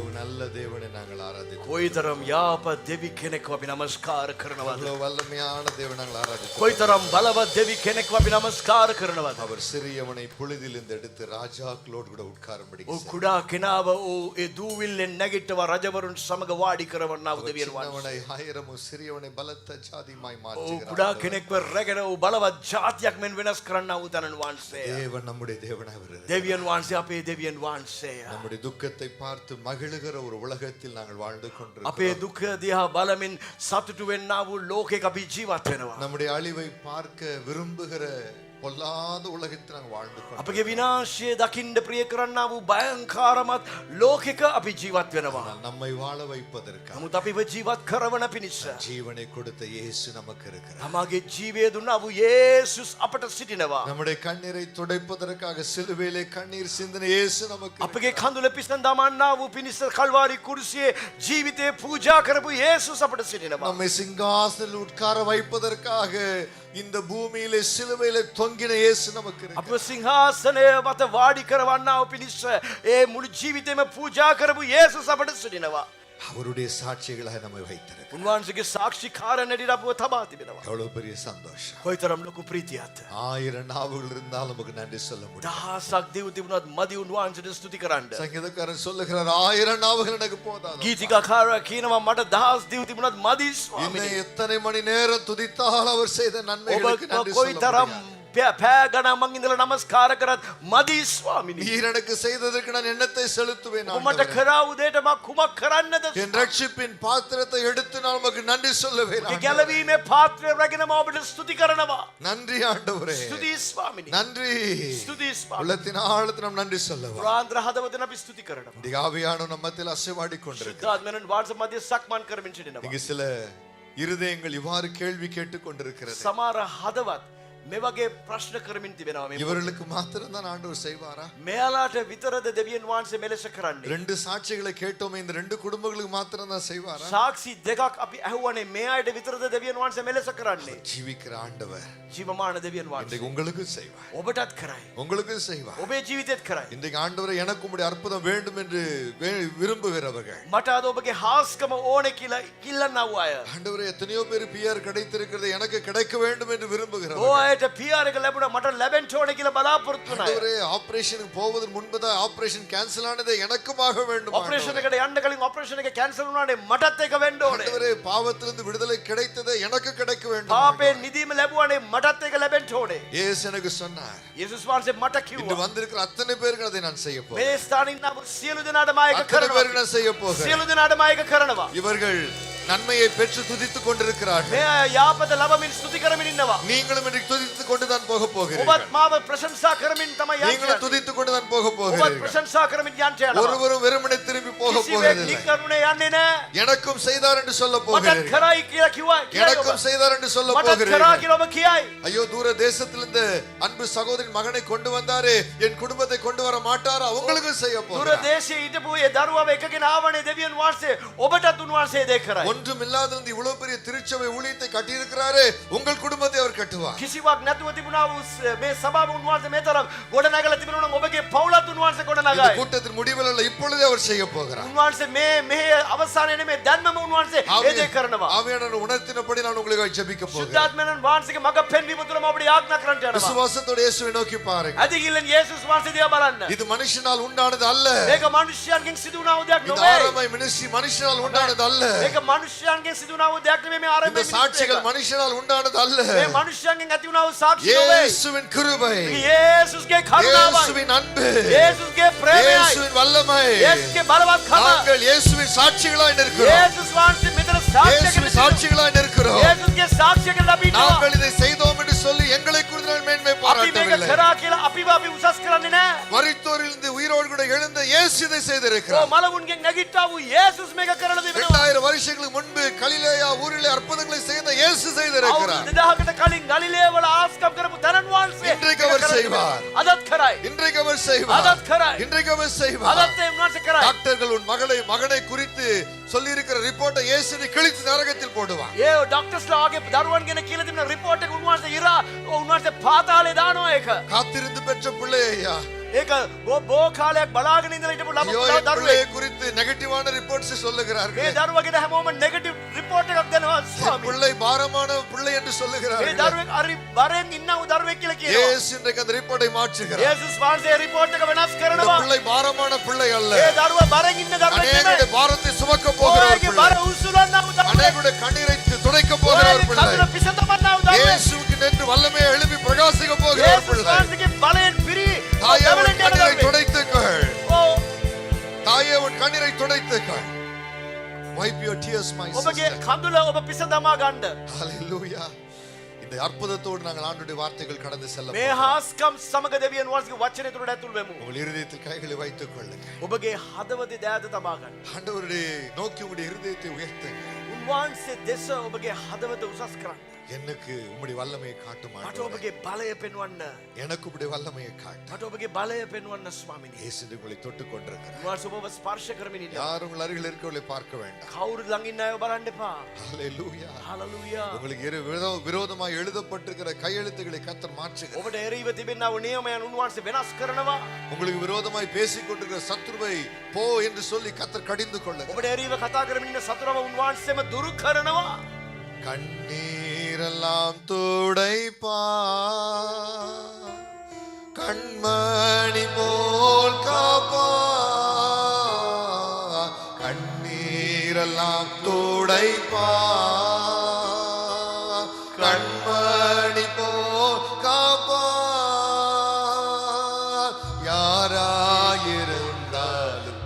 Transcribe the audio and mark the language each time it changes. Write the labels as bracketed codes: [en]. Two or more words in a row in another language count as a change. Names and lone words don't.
[ta] வல்ல தேவனை நாங்கள் ஆராதிக்கிறோம். [si] කොයිතරම් යාපත් දෙවි කෙනෙක්ව අපි නමස්කාර කරනවද? [ta] அவ்வளவு வல்லமையான தேவனை நாங்கள் ஆராதிக்கிறோம். [si] කොයිතරම් බලවත් දෙවි කෙනෙක්ව අපි නමස්කාර කරනවද? [ta] அவர் சிறியவனை புழுதிலிருந்து எடுத்து ராஜாக்களோடு கூட உட்காரும்படி [si] ඔව් කුඩා කෙනාව ඒ දූවිල්ලෙන් නැගිටව රජවරුන් සමග වාඩි කරවන්නා වූ දෙවියන් වහන්සේ. [ta] சின்னவனை ஆயிரமும் சிறியவனை பலத்த ஜாதிமாய் [si] ඔව් [ta] மாற்றுகிறார். [si] කුඩා කෙනෙක්ව රැගෙන ඔව් බලවත් ජාතියක් මෙන් වෙනස් කරන්නා වූ තනන් වහන්සේ. [ta] தேவன் நம்முடைய தேவனாய் வருகிறார். [si] දෙවියන් වහන්සේ අපේ දෙවියන් වහන්සේ. [ta] நம்முடைய துக்கத்தை பார்த்து மகிழுகிற ஒரு உலகத்தில் நாங்கள் வாழ்ந்து கொண்டிருக்கிறோம். [si] අපේ දුක දිහා බලමින් සතුටු වෙන්නා වූ ලෝකයක අපි ජීවත් වෙනවා. [ta] நம்முடைய அழிவை பார்க்க விரும்புகிற பொல்லாத உலகத்தில் நாங்கள் வாழ்ந்து கொண்டிருக்கிறோம். [si] අපගේ විනාශය දකින්න ප්‍රිය කරන්නා වූ භයංකාරමත් ලෝකයක අපි ජීවත් වෙනවා. [ta] நம்மை வாழ வைப்பதற்காக [si] නමුත් අපිව ජීවත් කරවන පිණිස [ta] ஜீவனை கொடுத்த இயேசு நமக்கு இருக்கிறார். [si] තමගේ ජීවය දුන්නා වූ යේසුස් අපට සිටිනවා. [ta] நம்முடைய கண்ணீரை துடைப்பதற்காக சிலுவையிலே கண்ணீர் சிந்தின இயேசு நமக்கு [si] අපගේ කඳුල පිසන් දමන්නා වූ පිණිස කල්වාරි කුරුසියේ ජීවිතේ පූජා කරපු යේසුස් අපට සිටිනවා. [ta] நம்மை சிங்காசனத்தில் உட்கார வைப்பதற்காக இந்த பூமியிலே சிலுவையிலே தொங்கின இயேசு நமக்கு இருக்கிறார். [si] අප සිංහාසනය මත වාඩි කරවන්නා වූ පිණිස ඒ මුළු ජීවිතේම පූජා කරපු යේසුස් අපට සිටිනවා. [ta] அவருடைய சாட்சிகளாக நம்மை வைத்திருக்கிறார். [si] උන්වහන්සේගේ සාක්ෂිකාරයන් හැටියට අපව තබා තිබෙනවා. [ta] எவ்வளவு பெரிய சந்தோஷம். [si] කොයිතරම් ලොකු ප්‍රීතියක්ද? [ta] 1000 நாவுகள் இருந்தாலும் நமக்கு நன்றி சொல்ல முடியும். [si] දහසක් දෙව් තිබුණත් මදි උන්වහන්සේට ස්තුති කරන්න. [ta] சங்கீதக்காரன் சொல்லுகிறார் 1000 நாவுகள் எனக்கு போதாது. [si] ගීතිකාකාරයා කියනවා මට දහස් දෙව් තිබුණත් මදි ස්වාමීනි. [ta] இன்னும் எத்தனை மணி நேரம் துதித்தால் அவர் செய்த நன்மைகளுக்கு நன்றி சொல்ல [si] කොයිතරම් [ta] முடியும். [si] පෑ ගණන් මං ඉඳලා නමස්කාර කරත් මදි ස්වාමීනි. [ta] நீர் எனக்கு செய்ததற்கு நான் எண்ணத்தை செலுத்துவேன் [si] ඔබ මට [ta] ஆண்டவரே. [si] කරා වූ දෙයට මම කුමක් කරන්නද? [ta] என் ரட்சிப்பின் பாத்திரத்தை எடுத்து நான் உமக்கு நன்றி சொல்லுவேன் [si] ඒ [ta] ஆண்டவரே. [si] ගැලවීමේ පාත්‍රය රැගෙන මම ඔබට ස්තුති කරනවා. [ta] நன்றி ஆண்டவரே. [si] ස්තුති ස්වාමීනි. [ta] நன்றி. [si] ස්තුති ස්වාමීනි. [ta] உள்ளத்தின் ஆழத்தில் நாம் நன்றி சொல்லுவோம். [si] ප්‍රාන්තර හදවතෙන් අපි ස්තුති කරනවා. [ta] இந்த ஆவியான நம்ம மத்தியில் அசைவாடி கொண்டிருக்கிறார். [si] ශුද්ධාත්මයන් වහන්සේ මැද සක්මන් කරමින් සිටිනවා. [ta] இங்கு சில இருதயங்கள் இவ்வாறு கேள்வி கேட்டுக் கொண்டிருக்கிறது. [si] සමහර හදවත් මේ වගේ ප්‍රශ්න කරමින් තිබෙනවා. මේ [ta] இவர்களுக்கு மாத்திரம் தான் ஆண்டவர் செய்வாரா? [si] මෙයාලාට විතරද දෙවියන් වහන්සේ මෙලෙස කරන්නේ? [ta] ரெண்டு சாட்சிகளை கேட்டோமே, இந்த ரெண்டு குடும்பங்களுக்கு மாத்திரம் தான் செய்வாரா? [si] සාක්ෂි දෙකක් අපි ඇහුවනේ, මේ අයට විතරද දෙවියන් වහන්සේ මෙලෙස කරන්නේ? [ta] ஜீவிக்கிற ஆண்டவர் [si] ජීවමාන දෙවියන් වහන්සේ [ta] இன்றைக்கு உங்களுக்கு செய்வார். [si] ඔබටත් කරයි. [ta] உங்களுக்கு செய்வார். [si] ඔබේ ජීවිතෙත් කරයි. [ta] இன்றைக்கு ஆண்டவரை எனக்கு உம்முடைய அற்புதம் வேண்டும் என்று விரும்புகிறவர்கள், [si] මට අද ඔබගේ හාස්කම ඕනේ කියලා ඉල්ලන්නා වූ අය, [ta] ஆண்டவரே எத்தனையோ பேர் பிஆர் கிடைத்திருக்கிறது எனக்கு கிடைக்க வேண்டும் என்று [si] ඔය [ta] விரும்புகிறவர்கள், [si] අයට PR එක ලැබුණා මට ලැබෙන්න ඕනේ කියලා බලාපොරොත්තු වෙන අය, [ta] ஆண்டவரே ஆபரேஷனுக்கு போவதற்கு முன்பதான் [en] operation cancel [ta] ஆனதே எனக்குமாக வேண்டும் [si] ඔපරේෂන් [ta] ஆண்டவரே. [si] එකට යන්න කලින් ඔපරේෂන් එක කැන්සල් වුණානේ මටත් ඒක වෙන්න ඕනේ. [ta] ஆண்டவரே பாவத்திலிருந்து விடுதலை கிடைத்ததே எனக்கு கிடைக்க வேண்டும். [si] පාපයෙන් නිදීම ලැබුවානේ මටත් ඒක ලැබෙන්න ඕනේ. [ta] இயேசு எனக்கு சொன்னார், [si] යේසුස් වහන්සේ මට [ta] இன்று [si] කිව්වා [ta] வந்திருக்கிற அத்தனை பேருக்கு அதை நான் செய்ய போகிறேன். [si] මේ ස්ථානින් නම් සියලු දෙනාට මම ඒක [ta] அத்தனை [si] කරනවා. [ta] பேருக்கு நான் செய்ய போகிறேன். [si] සියලු දෙනාට මම ඒක කරනවා. [ta] இவர்கள் நன்மையை பெற்று துதித்துக் கொண்டிருக்கிறார்கள். [si] මේ යාපත ලබමින් ස්තුති කරමින් ඉන්නවා. [ta] நீங்களும் இன்றைக்கு துதித்துக் கொண்டு தான் போக [si] ඔබත් [ta] போகிறீர்கள். [si] මාව ප්‍රශංසා කරමින් තමයි [ta] நீங்களும் [si] යන්නේ. [ta] துதித்துக் கொண்டு தான் போக [si] ඔබත් [ta] போகிறீர்கள். [si] ප්‍රශංසා කරමින් යන්න යනවා. [ta] ஒருவரும் வெறுமனே திரும்பி போக [si] කිසිවෙක් [ta] போகிறதில்லை. [si] නිකරුණේ යන්නේ නැහැ. [ta] எனக்கும் செய்தார் என்று சொல்ல [si] මටත් [ta] போகிறீர்கள். [si] කරයි කියලා කිව්වා. [ta] எனக்கும் செய்தார் என்று சொல்ல [si] මටත් කරා [ta] போகிறீர்கள். [si] කියලා ඔබ කියයි. [ta] ஐயோ, தூர தேசத்திலிருந்து அன்பு சகோதரின் மகனை கொண்டு வந்தாரே, என் குடும்பத்தை கொண்டு வர மாட்டாரா? உங்களுக்கும் செய்ய [si] දුර [ta] போகிறார். [si] දේශයේ හිටපු ඒ දරුවව එකගෙන ආවනේ දෙවියන් වහන්සේ ඔබටත් උන්වහන්සේ දේ කරයි. [ta] ஒன்றும் இல்லாதிருந்து இவ்வளவு பெரிய திருச்சபை ஊழியத்தை கட்டியிருக்கிறாரே, உங்கள் குடும்பத்தை அவர் கட்டுவார். [si] කිසිවක් නැතුව තිබුණා වූ මේ සභාව උන්වහන්සේ මේ තරම් ගොඩනගලා තිබුණා නම් ඔබගේ පවුලත් උන්වහන්සේ [ta] இந்த [si] ගොඩනගයි. [ta] கூட்டத்தின் முடிவில் அல்ல, இப்பொழுதே அவர் செய்ய போகிறார். [si] උන්වහන්සේ මේ අවසානයේ නෙමෙයි දැන්මම උන්වහන්සේ ඒ දේ කරනවා. [ta] ஆவியானவர் உணர்த்தினபடி நான் உங்களுக்கு ஜெபிக்க போகிறேன். [si] සුද්ධාත්මයන් වහන්සේගේ මඟ පෙන්වීම තුළ මම ඔබට යාඥා කරන්න යනවා. [ta] விசுவாசத்தோடு இயேசுவை நோக்கி பாருங்க. [si] ඇදහිල්ලෙන් යේසුස් වහන්සේ දිහා බලන්න. [ta] இது மனுஷனால் உண்டானது அல்ல. [si] මේක මිනිස්යන්ගෙන් සිදු වුණා වූ දෙයක් [ta] இந்த [si] නෙවෙයි. [ta] ஆரம்பை மினிஸ்ட்ரி மனுஷனால் உண்டானது அல்ல. [si] මේක මිනිස්යන්ගෙන් සිදු වුණා වූ දෙයක් නෙමෙයි. මේ [ta] இந்த [si] ආරම්භයේ [ta] சாட்சிகள் மனுஷனால் உண்டானது அல்ல. [si] මේ මිනිස්යන්ගෙන් ඇති වුණා වූ සාක්ෂි නෙවෙයි. [ta] இயேசுவின் கிருபை, [si] යේසුස්ගේ කරුණාවයි. [ta] இயேசுவின் அன்பு, [si] යේසුස්ගේ ප්‍රේමයයි. [ta] இயேசுவின் வல்லமை. [si] යේසුස්ගේ බලවත්කම. [ta] நாங்கள் இயேசுவின் சாட்சிகளாய் நிற்கிறோம். [si] යේසුස් වහන්සේ මෙතන සාක්ෂියකට [ta] இயேசுவின் சாட்சிகளாய் நிற்கிறோம். [si] යේසුස්ගේ සාක්ෂියකට ලැබිනවා. [ta] நாங்கள் இதை செய்தோம் என்று சொல்லி எங்களை குறித்து நான் மேன்மை [si] අපි මේක [ta] பாராட்டவில்லை. [si] කරා කියලා අපිව අපි උසස් කරන්නේ නැහැ. [ta] மரித்தோரிலிருந்து உயிரோடு கூட எழுந்த இயேசு இதை [si] ඔව් [ta] செய்திருக்கிறார். [si] මලවුන්ගෙන් නැගිට්ටා වූ යේසුස් මේක කරලා දෙනවා. [ta] 2000 வருஷங்களுக்கு முன்பு கலிலேயா ஊரிலே அற்புதங்களை செய்த இயேசு செய்திருக்கிறார். [si] අවුරුදු 2000කට කලින් ගලිලේ වල ආස්කම් කරපු තනන් වහන්සේ [ta] இன்றைக்கு அவர் செய்வார். [si] අදත් කරයි. [ta] இன்றைக்கு அவர் செய்வார். [si] අදත් කරයි. [ta] இன்றைக்கு அவர் செய்வார். [si] අදත් ඒ උන්වහන්සේ කරයි. [ta] டாக்டர்கள் உன் மகனை குறித்து சொல்லி இருக்கிற ரிப்போர்ட்டை இயேசுவை கிழித்து நரகத்தில் போடுவார். [si] ඒ ඩොක්ටර්ස්ලා වගේ දරුවන් ගැන කියලා තිබෙන රිපෝට් එක උන්වහන්සේ ඉරා උන්වහන්සේ පාතාලේ දානවා ඒක. [ta] காத்திருந்து பெற்ற பிள்ளை ஐயா, [si] ඒක බෝ කාලයක් බලාගෙන ඉඳලා හිටපු [ta] ஐயோ, [si] ළමයි [ta] என் [si] දරුවෙක්. [ta] பிள்ளையை குறித்து [en] negative reports [ta] சொல்லுகிறார்கள். [si] මේ දරුවා ගැන හැමෝම [en] negative report [si] එකක් දෙනවා ස්වාමී. [ta] பிள்ளை பாரமான பிள்ளை என்று [si] මේ [ta] சொல்லுகிறார்கள். [si] දරුවෙක් හරි බරෙන් ඉන්නව දරුවෙක් කියලා කියනවා. [ta] இயேசு இன்றைக்கு அந்த ரிப்போர்ட்டை மாற்றுகிறார். [si] යේසුස් වහන්සේ රිපෝට් එක වෙනස් [ta] இந்த [si] කරනවා. [ta] பிள்ளை பாரமான பிள்ளை அல்ல. [si] මේ දරුවා බරෙන් ඉන්න දරුවෙක් [ta] அநேகருடைய [si] නෙමෙයි. [ta] பாரத்தை சுமக்க போகிற ஒரு [si] ඔයගේ [ta] பிள்ளை. [si] බර උස්සලන්නව දරුවෙක්. [ta] அநேகருடைய கண்ணீரை துடைக்க போகிற ஒரு பிள்ளை. [si] කඳුල පිසතමන්නව දරුවෙක්. [ta] இயேசுவுக்கு நின்று வல்லமையை எழுப்பி பிரகாசிக்க போகிற ஒரு [si] යේසුස් [ta] பிள்ளை. [si] වහන්සේගේ බලයෙන් පිරි [ta] தாயே உன் [si] දරුවෙක් [ta] கண்ணீரை [si] නෙමෙයි. [ta] துடைத்துக்கள். [si] ඔව්. [ta] தாயே உன் கண்ணீரை துடைத்துக்கள். [en] Wipe your tears, my [si] ඔබගේ [en] sister. [si] කඳුල ඔබ පිසදමා ගන්න. [en] Hallelujah. [ta] இந்த அற்புதத்தோடு நாங்கள் ஆண்டுடைய வார்த்தைகள் கடந்து செல்ல [si] මේ හාස්කම් සමග දෙවියන් වහන්සේගේ වචනය තුළට ඇතුල් වෙමු. [ta] உங்கள் இருதயத்தில் கைகளை வைத்துக் கொள்ளுங்க. [si] ඔබගේ හදවතේ දෑත තබා ගන්න. [ta] ஆண்டவருடைய நோக்கி உங்களுடைய இருதயத்தை உயர்த்துங்க. [si] උන්වහන්සේ දෙස ඔබගේ හදවත උසස් කරන්න. [ta] எனக்கு உம்முடைய வல்லமையை காட்டும் [si] මට [ta] ஆண்டவரே. [si] ඔබගේ බලය පෙන්වන්න. [ta] எனக்கு உம்முடைய வல்லமையை காட்டு. [si] මට ඔබගේ බලය පෙන්වන්න ස්වාමිනේ. [ta] இயேசு உங்களை தொட்டுக் கொண்டிருக்கிறார். [si] උන්වහන්සේ ඔබව ස්පර්ශ කරමින් ඉන්නවා. [ta] யாரும் உங்கள் அருகில் இருக்கிறவர்களை பார்க்க வேண்டாம். [si] කවුරුද ළඟ ඉන්න අයව බලන්න එපා. [ta] Hallelujah. [si] හලලුයා. [ta] உங்களுக்கு விரோதமாய் எழுதப்பட்டிருக்கிற கையெழுத்துக்களை கர்த்தர் மாற்றுகிறார். [si] ඔබට එරෙහිව තිබෙනා වූ නියමයන් උන්වහන්සේ වෙනස් කරනවා. [ta] உங்களுக்கு விரோதமாய் பேசிக் கொண்டிருக்கிற சத்துருவை போ என்று சொல்லி கர்த்தர் கடிந்து கொள்ளுங்க. [si] ඔබට එරෙහිව කතා කරමින් ඉන්න සතුරව උන්වහන්සේම දුරු කරනවා. [ta] கண்ணீரெல்லாம் துடைப்பா கண்மணி போல் காப்பா கண்ணீரெல்லாம் துடைப்பா கண்மணி போல் காப்பா யாராயிருந்தாலும்